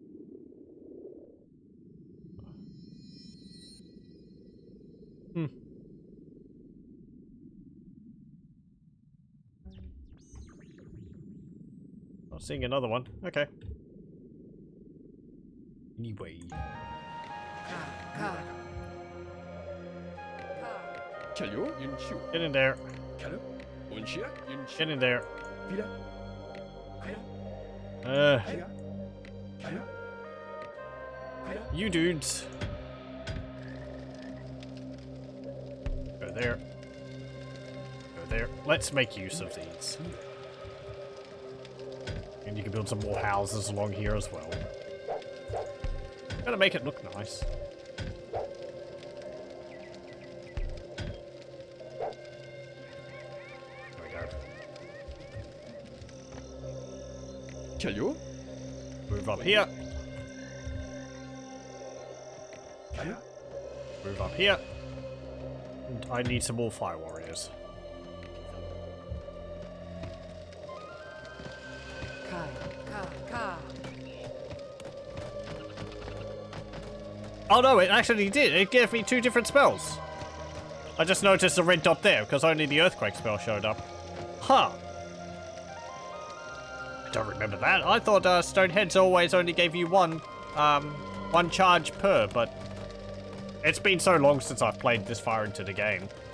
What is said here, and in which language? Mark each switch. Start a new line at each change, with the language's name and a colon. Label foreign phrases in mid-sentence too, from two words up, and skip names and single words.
English: Hmm. Not seeing another one. Okay. Anyway. Ka. Ka. Ka. Calio, Yunchu. Get in there. Calio, Unchia, Yunchu. Get in there. Pila. Pila. Uh, Pila. you dudes. Go there. Go there. Let's make use of these. And you can build some more houses along here as well. Gotta make it look nice. There we go. Calio. Move up here. Calio. Move up here. And I need some more fire warriors. Kai. Ka. Ka. Oh no, it actually did. It gave me 2 different spells. I just noticed the red dot there because only the earthquake spell showed up. Huh. I don't remember that. I thought Stoneheads always only gave you one charge per, but it's been so long since I've played this far into the game.